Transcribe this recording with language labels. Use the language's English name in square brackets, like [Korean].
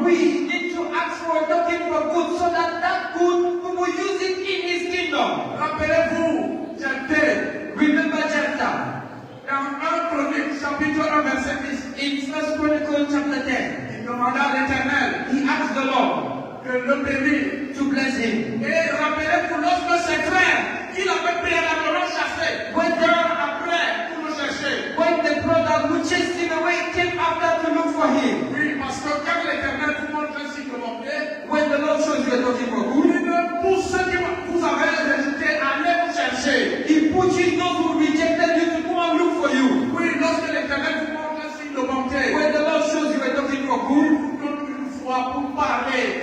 [English] We need to ask for a token for good so that that good we will use it in His kingdom. [French] Rappelez-vous, Jephthé, [English] Remember Jephthah [French] dans 1 Chronique, chapitre 1, verset 10, [English] in 1 Chronicles chapter 10. [French] il demanda à l'Éternel [English] He asked the Lord [French] de le bénir. [English] to bless him. [French] Et rappelez-vous, lorsque ses frères, qu'il avait préalablement chassé, après pour le chercher. [English] When the brother who chased him away came after to look for him. [French] Oui, parce que quand l'Éternel vous montre un signe de bonté, [English] When the Lord shows you a token for good, [French] pour ceux qui vous avez rejeté, allez vous chercher. [English] He pushes those who rejected you to go and look for you. [French] Oui, lorsque l'Éternel vous montre un signe de bonté, [English] When the Lord shows you a token for good, [French] vous donne une voix pour parler.